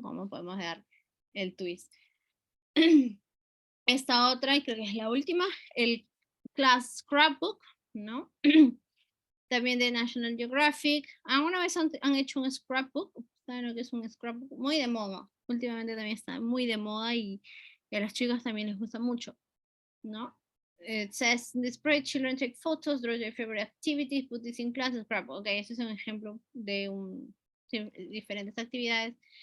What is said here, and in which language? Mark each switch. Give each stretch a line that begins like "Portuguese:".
Spanish: Cómo podemos dar el twist. Esta otra, y creo que es la última, el Class Scrapbook, ¿no? También de National Geographic. ¿Alguna vez han hecho un scrapbook? ¿Saben lo que es un scrapbook? Muy de moda. Últimamente también está muy de moda y a las chicas también les gusta mucho, ¿no?
English: It says, in the spread, children take photos, draw their favorite activities, put this in class, scrapbook.
Spanish: Ok, ese es un ejemplo de diferentes actividades.